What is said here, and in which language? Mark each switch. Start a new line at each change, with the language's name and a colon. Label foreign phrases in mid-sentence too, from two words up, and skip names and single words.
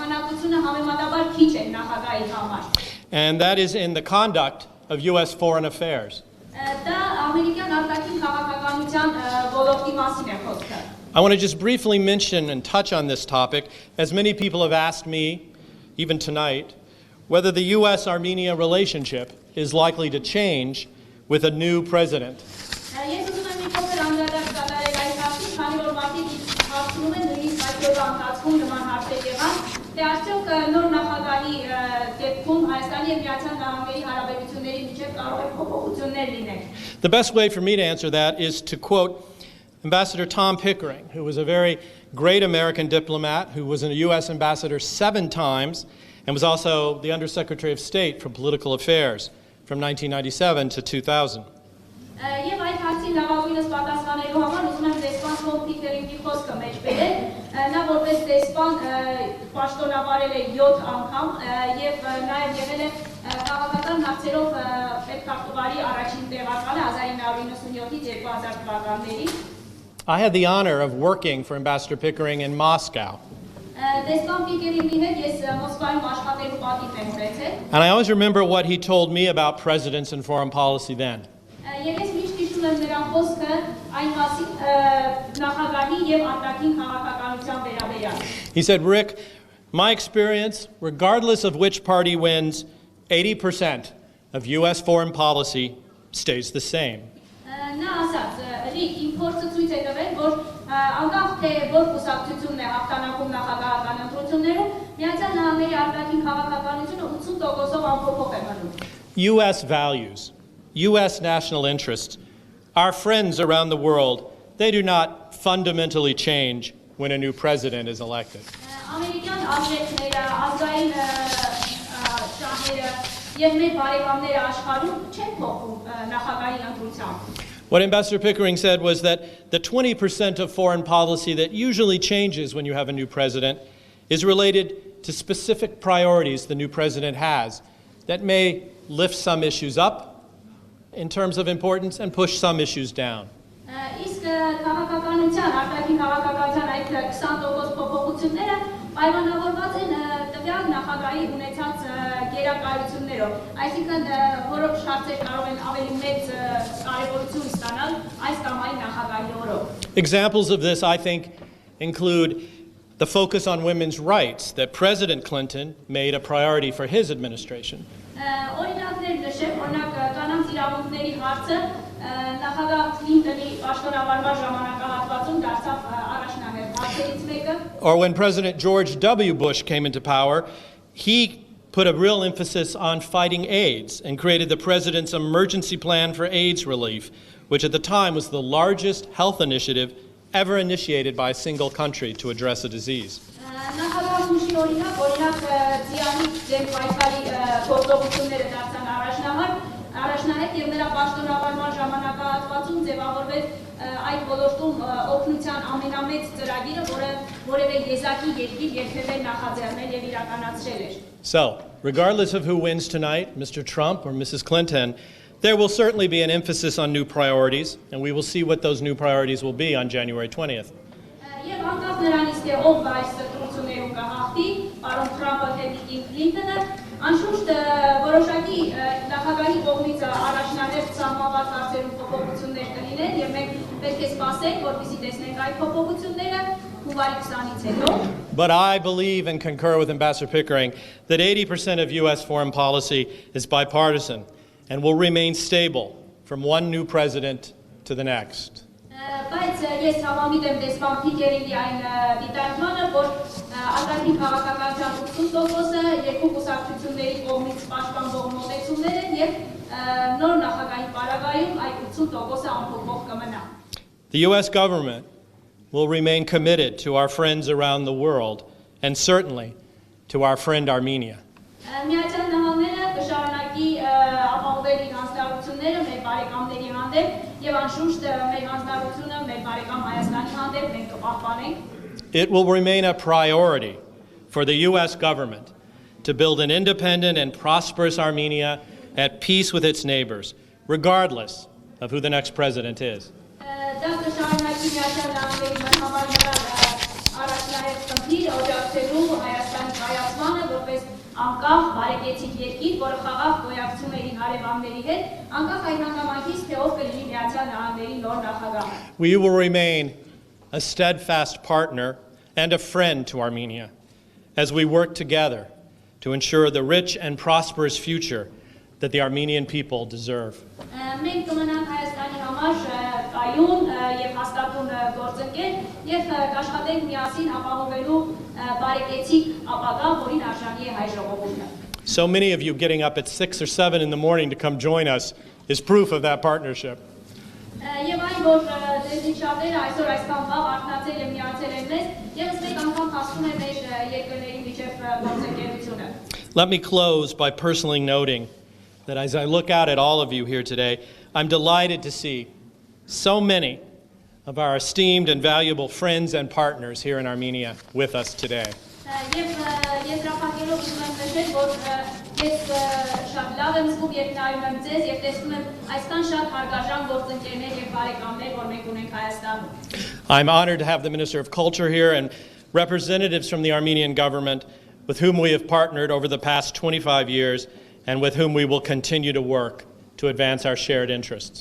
English: And that is in the conduct of U.S. foreign affairs.
Armenian: Դա ամերիկյան արտաքին քաղաքականության ոլորտի մասին է խոսքը։
English: I want to just briefly mention and touch on this topic, as many people have asked me, even tonight, whether the U.S.-Armenia relationship is likely to change with a new president.
Armenian: Ես ուզում եմ մի փոքր անդրադարձ կատարել այս հարցին, քանի որ մարդիկ հարցնում են նույնիսկ այդ օրվա ընթացքում նման հարցեր եղան, թե արդյոք նոր նախագահի դեպքում Հայաստանի եւ Միացյալ Նահանգների հարաբերությունների միջեւ կարող է փոփոխություններ լինել։
English: The best way for me to answer that is to quote Ambassador Tom Pickering, who was a very great American diplomat, who was a U.S. ambassador 7 times, and was also the Undersecretary of State for Political Affairs from 1997 to 2000.
Armenian: Եվ այդ հարցին լավագույնս պատասխանելու համար ուզում եմ դեսպան Թոմ Փիկերինգի խոսքը մեջ բերել։ Նա որպես դեսպան պաշտոնավարել է 7 անգամ եւ նաեւ եղել է քաղաքական հարցերով պետքարտուղարի առաջին տեղակալը 1997-ից 2000 թվականներին։
English: I had the honor of working for Ambassador Pickering in Moscow.
Armenian: Դեսպան Փիկերինգի հետ ես Մոսկվայում աշխատելու պատիվ եմ ունեցել։
English: And I always remember what he told me about presidents and foreign policy then.
Armenian: Եվ ես միշտ հիշում եմ նրա խոսքը այն մասին նախագահի եւ արտաքին քաղաքականության վերաբերյալ։
English: He said, Rick, my experience, regardless of which party wins, 80% of U.S. foreign policy stays the same.
Armenian: Նա ասաց, Ռիկ, իմ փորձը ցույց է տվել, որ անկախ թե որ կուսակցությունն է հաղթանակում նախագահական ընտրություններում, Միացյալ Նահանգների արտաքին քաղաքականությունը 80%-ով անփոփոխ է մնում։
English: U.S. values, U.S. national interests, our friends around the world, they do not fundamentally change when a new president is elected.
Armenian: Ամերիկյան արժեքները, ազգային շահերը եւ մեր բարեկամները աշխարհում չեն փոխում նախագահի ընտրությամբ։
English: What Ambassador Pickering said was that the 20% of foreign policy that usually changes when you have a new president is related to specific priorities the new president has that may lift some issues up in terms of importance and push some issues down.
Armenian: Իսկ քաղաքականության, արտաքին քաղաքականության այդ 20% փոփոխությունները պայմանավորված են տվյալ նախագահի ունեցած գերակայություններով, այսինքն որոշ հարցեր կարող են ավելի մեծ կարևորություն ստանալ այս կամ այն նախագահի օրոք։
English: Examples of this, I think, include the focus on women's rights that President Clinton made a priority for his administration.
Armenian: Օրինակներ նշեմ, օրինակ կանանց իրավունքների հարցը նախագահ Քլինտոնի պաշտոնավարման ժամանակահատվածում դարձավ առաջնահերթ հարցերից մեկը։
English: Or when President George W. Bush came into power, he put a real emphasis on fighting AIDS and created the president's emergency plan for AIDS relief, which at the time was the largest health initiative ever initiated by a single country to address a disease.
Armenian: Նախագահ Բուշի օրինակ ձիանի դեմ պայքարի գործողությունները դարձան առաջնահերթ եւ նրա պաշտոնավարման ժամանակահատվածում ձևավորվեց այդ ոլորտում օգնության ամենամեծ ծրագիրը, որը որևէ եզակի երկիր երբևէ նախաձեռնել եւ իրականացրել էր։
English: So, regardless of who wins tonight, Mr. Trump or Mrs. Clinton, there will certainly be an emphasis on new priorities, and we will see what those new priorities will be on January 20th.
Armenian: Եվ անկախ նրանից թե ով այս ընտրություններում կհաղթի, պարոն Թրամփը թե Միսիս Քլինտոնը, անշուշտ որոշակի նախագահի կողմից առաջնահերթ սահմանված հարցերում փոփոխություններ կլինեն, եւ մենք պետք է սպասենք, որպեսզի տեսնենք այդ փոփոխությունները հունվարի 20-ից հետո։
English: But I believe and concur with Ambassador Pickering that 80% of U.S. foreign policy is bipartisan and will remain stable from one new president to the next.
Armenian: Բայց ես համամիտ եմ դեսպան Փիկերինգի այն դիտարկմանը, որ արտաքին քաղաքականության 80%-ը երկու կուսակցությունների կողմից պաշտպանվող մոտեցումներ են եւ նոր նախագահի պարագայում այդ 80%-ը անփոփոխ կմնա։
English: The U.S. government will remain committed to our friends around the world and certainly to our friend Armenia.
Armenian: Միացյալ Նահանգները կշարունակի ապահովել իր հանձնարարությունները մեր բարեկամների հանդեպ եւ անշուշտ մեր հանձնարարությունը մեր բարեկամ Հայաստանի հանդեպ մենք կպահպանենք։
English: It will remain a priority for the U.S. government to build an independent and prosperous Armenia at peace with its neighbors, regardless of who the next president is.
Armenian: Դա կշարունակի Միացյալ Նահանգների համար առաջնահերթ խնդիր օջախցելու Հայաստանի կայացմանը որպես անկախ բարեկեցիկ երկիր, որը խաղաղ գոյակցում էր իր հարևանների հետ, անկախ այն հանգամանքից, թե ով կլինի Միացյալ Նահանգների նոր նախագահը։
English: We will remain a steadfast partner and a friend to Armenia as we work together to ensure the rich and prosperous future that the Armenian people deserve.
Armenian: Մենք կմնանք Հայաստանի համար կայուն եւ հաստատուն գործընկեր եւ կաշխատենք միասին ապահովելու բարեկեցիկ ապագա, որին արժանի է հայ ժողովուրդը։
English: So many of you getting up at 6 or 7 in the morning to come join us is proof of that partnership.
Armenian: Եվ այն, որ դեզնի շատերը այսօր այսքան վաղ արթնացել եւ միացել են մեզ, եւս մեկ անգամ հասնում է մեր երկրների միջև գործընկերությունը։
English: Let me close by personally noting that as I look out at all of you here today, I'm delighted to see so many of our esteemed and valuable friends and partners here in Armenia with us today. I'm honored to have the Minister of Culture here and representatives from the Armenian government with whom we have partnered over the past 25 years and with whom we will continue to work to advance our shared interests.